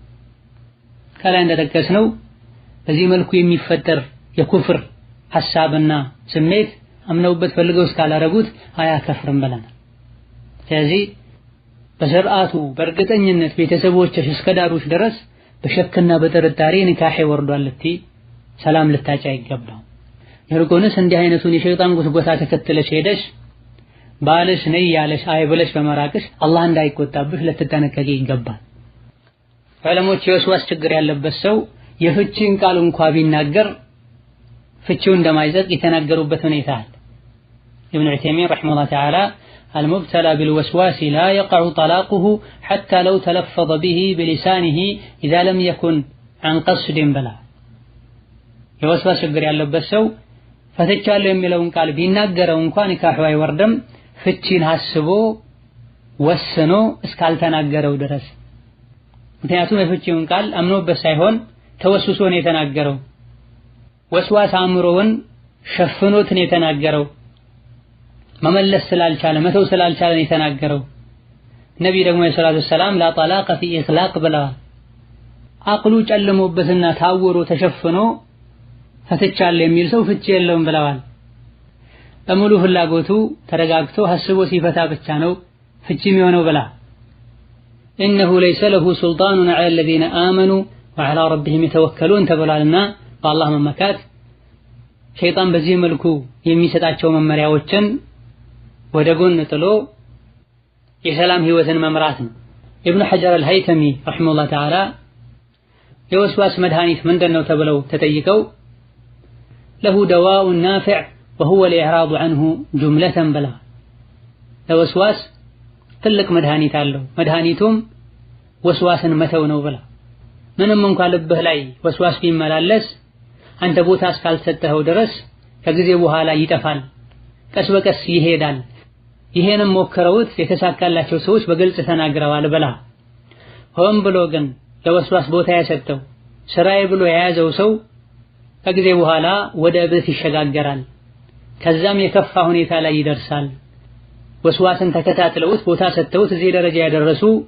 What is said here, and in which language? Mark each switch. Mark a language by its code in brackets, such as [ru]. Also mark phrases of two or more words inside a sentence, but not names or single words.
[am] ከላይ እንደተጠቀስነው በዚህ መልኩ የሚፈጠር የኩፍር ሐሳብና ስሜት አምነውበት ፈልገው እስካላረጉት አያከፍርም ብለናል። ስለዚህ በስርዓቱ በእርግጠኝነት ቤተሰቦችሽ እስከዳሩሽ ድረስ በሸክና በጥርጣሬ ኒካህ ወርዷል ልትይ ሰላም ልታጫ ይገባው። ይልቁንስ እንዲህ አይነቱን የሸይጣን ጉትጎታ ተከትለሽ ሄደሽ ባልሽ ነይ ያለሽ አይ ብለሽ በመራቅሽ አላህ እንዳይቆጣብሽ ልትጠነቀቂ ይገባል። ዑለሞች የወስዋስ ችግር ያለበት ሰው የፍቺን ቃል እንኳን ቢናገር ፍቺው እንደማይዘቅ የተናገሩበት ሁኔታ አለ። ኢብኑ ዑሰይሚን [ar] رحمه الله تعالى المبتلى بالوسواس لا يقع طلاقه حتى لو تلفظ به بلسانه إذا لم يكن عن قصد بلا [am] የወስዋስ ችግር ያለበት ሰው ፈትቻለሁ የሚለውን ቃል ቢናገረው እንኳን ኒካህ አይወርድም ፍቺን አስቦ ወስኖ እስካልተናገረው ድረስ። ምክንያቱም የፍቺውን ቃል አምኖበት ሳይሆን ተወስሶ ነው የተናገረው። ወስዋስ አእምሮውን ሸፍኖት ነው የተናገረው። መመለስ ስላልቻለ መተው ስላልቻለ ነው የተናገረው። ነብይ ደግሞ [ar] صلى الله عليه وسلم لا طلاق في إغلاق [am] ብለዋል። አቅሉ ጨልሞበትና ታውሮ ተሸፍኖ ፈትቻለሁ የሚል ሰው ፍቺ የለውም ብለዋል። በሙሉ ፍላጎቱ ተረጋግቶ ሐስቦ ሲፈታ ብቻ ነው ፍቺ የሚሆነው ብላ [ar] إنه ليس له سلطان على الذين آمنوا وعلى ربهم يتوكلون [am] ተብሏልና በአላህ መመካት ሸይጣን በዚህ መልኩ የሚሰጣቸው መመሪያዎችን ወደ ጎን ጥሎ የሰላም ህይወትን መምራት ነው። ኢብኑ ሐጀር አልሀይተሚ [ar] رحمه الله تعالى [am] የወስዋስ መድኃኒት ምንድነው ተብለው ተጠይቀው [ar] له دواء نافع وهو الإعراض عنه جملة بلا [am] ለወስዋስ ትልቅ መድኃኒት አለው መድኃኒቱም ወስዋስን መተው ነው ብላ ምንም እንኳን ልብህ ላይ ወስዋስ ቢመላለስ አንተ ቦታ እስካልሰጠኸው ድረስ ከጊዜ በኋላ ይጠፋል፣ ቀስ በቀስ ይሄዳል። ይሄንም ሞክረውት የተሳካላቸው ሰዎች በግልጽ ተናግረዋል ብላ ሆን ብሎ ግን ለወስዋስ ቦታ ያሰጠው ስራዬ ብሎ የያዘው ሰው ከጊዜ በኋላ ወደ እብደት ይሸጋገራል፣ ከዛም የከፋ ሁኔታ ላይ ይደርሳል። ወስዋስን ተከታትለውት ቦታ ሰጥተውት እዚህ ደረጃ ያደረሱ